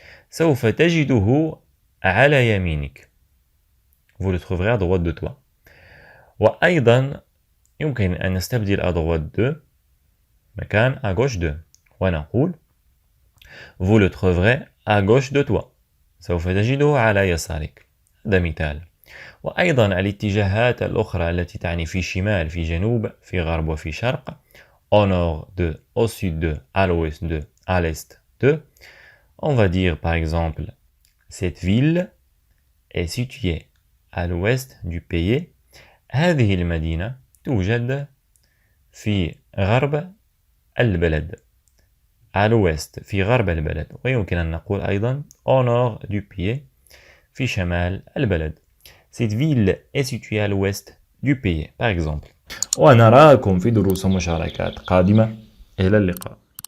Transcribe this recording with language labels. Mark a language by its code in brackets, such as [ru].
[ar] سوف تجده على يمينك. [fr] Vous le trouverez à droite de toi. [ar] وأيضا يمكن أن نستبدل [fr] à droite de [ar] مكان [fr] à gauche de. [ar] ونقول [fr] vous le trouverez à gauche de toi. [ar] سوف تجده على يسارك. هذا مثال. وأيضا الاتجاهات الأخرى التي تعني في شمال في جنوب في غرب وفي شرق. [fr] Au nord de, au sud de, à l'ouest de, à l'est de. On va dire par exemple, cette ville est située à l'ouest du pays. [ar] هذه المدينة توجد في غرب البلد. [fr] À l'ouest [ar] في غرب البلد. ويمكن أن نقول أيضا [fr] au nord du pays [ar] في شمال البلد. [fr] Cette ville est située à l'ouest du pays par exemple. [ar] ونراكم في دروس ومشاركات قادمة. إلى اللقاء.